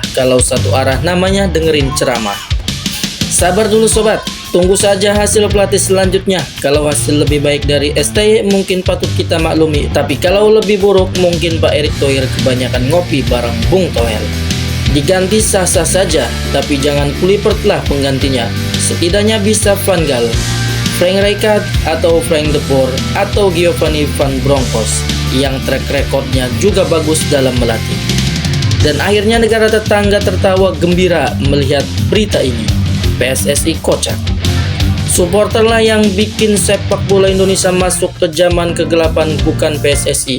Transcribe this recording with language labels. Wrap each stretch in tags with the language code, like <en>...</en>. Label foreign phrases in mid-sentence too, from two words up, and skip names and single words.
<id>Kalau satu arah namanya dengerin ceramah. Sabar dulu sobat, tunggu saja hasil pelatih selanjutnya. Kalau hasil lebih baik dari STY mungkin patut kita maklumi, tapi kalau lebih buruk mungkin Pak Erick Thohir kebanyakan ngopi bareng Bung Toel. Diganti sah-sah saja, tapi jangan Kluivert-lah penggantinya. Setidaknya bisa Van Gaal, Frank Rijkaard, atau Frank de Boer, atau Giovanni Van Bronckhorst yang</id> <en>track recordnya</en> <id>juga bagus dalam melatih. Dan akhirnya negara tetangga tertawa gembira melihat berita ini. PSSI kocak. Supporterlah yang bikin sepak bola Indonesia masuk ke zaman kegelapan, bukan PSSI.</id>